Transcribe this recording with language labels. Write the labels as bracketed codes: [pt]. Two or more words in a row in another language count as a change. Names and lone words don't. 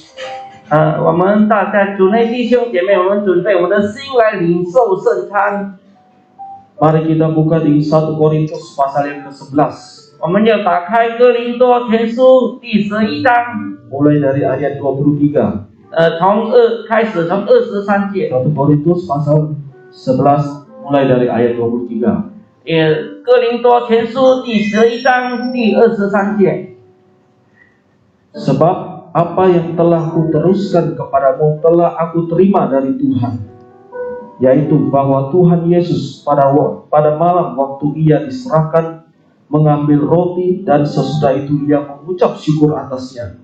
[zh] 我们大家主内弟兄姐妹，我们准备我们的心来领受圣餐。 [id] Mari kita buka di 1 Korintus pasal yang ke-11. [zh] 我们要打开哥林多前书第11章， [id] Mulai dari ayat 23. [zh] 从23节。 [id] 1 Korintus pasal 11 mulai dari ayat 23. [zh] 哥林多前书第11章第23节。 [id] Sebab apa yang telah kuteruskan kepadamu telah aku terima dari Tuhan, yaitu bahwa Tuhan Yesus pada malam waktu ia diserahkan mengambil roti dan sesudah itu ia mengucap syukur atasnya.